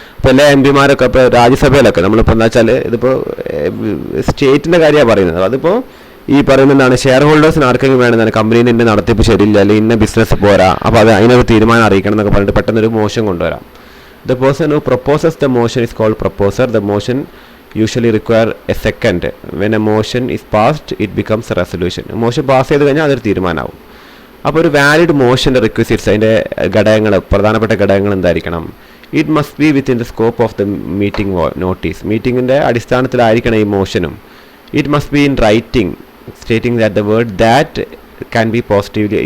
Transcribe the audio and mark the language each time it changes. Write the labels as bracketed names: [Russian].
[Malayalam] ഇപ്പോൾ എല്ലാ എം പിമാരൊക്കെ ഇപ്പോൾ രാജ്യസഭയിലൊക്കെ നമ്മളിപ്പോൾ എന്താ വെച്ചാൽ ഇതിപ്പോൾ സ്റ്റേറ്റിൻ്റെ കാര്യമാണ് പറയുന്നത്. അതിപ്പോൾ ഈ പറയുന്ന ഷെയർ ഹോൾഡേഴ്സിന് ആർക്കെങ്കിലും വേണമെന്നാണ് കമ്പനീൻ്റെ ഇന്ന നടത്തിപ്പ് ശരിയില്ല, അല്ലെങ്കിൽ ഇന്ന ബിസിനസ് പോരാ, അപ്പോൾ അത് അതിനൊരു തീരുമാനം അറിയിക്കണം എന്നൊക്കെ പറഞ്ഞിട്ട് പെട്ടെന്നൊരു മോഷൻ കൊണ്ടുവരാം. [English] The person who proposes the motion is called proposer. The motion usually require a second. When a motion is passed, it becomes a resolution. [Malayalam] Motion pass ചെയ്ത് കഴിഞ്ഞാൽ അതൊരു തീരുമാനമാവും. അപ്പോൾ ഒരു വാലിഡ് മോഷൻ്റെ റിക്വസിറ്റ്സ്, അതിൻ്റെ പ്രധാനപ്പെട്ട ഘടകങ്ങൾ എന്തായിരിക്കണം? [English] It must be within the scope of the meeting notice. [Malayalam] മീറ്റിങ്ങിൻ്റെ അടിസ്ഥാനത്തിലായിരിക്കണം ഈ മോഷനും. [English] It must be in writing stating that the word that can be positively.